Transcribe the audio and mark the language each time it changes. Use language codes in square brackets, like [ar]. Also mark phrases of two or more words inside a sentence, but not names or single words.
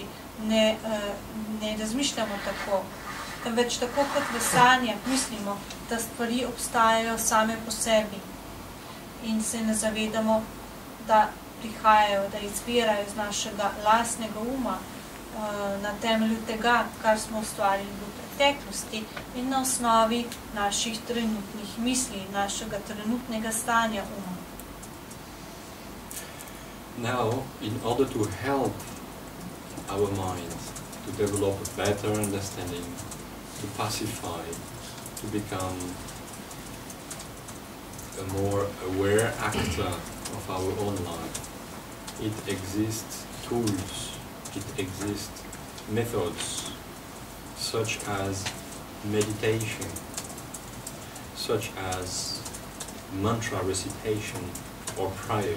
[sl] ne razmišljamo tako, temveč tako kot v sanjah mislimo, da stvari obstajajo same po sebi in se ne zavedamo, da prihajajo, da izvirajo iz našega lastnega uma na temelju tega, kar smo ustvarili v preteklosti in na osnovi naših trenutnih misli, našega trenutnega stanja uma. [en] Now, in order to help our mind to develop a better understanding, to pacify, to become a more aware actor of our own life, it exists tools, it exists methods, such as meditation, such as mantra recitation or prayers.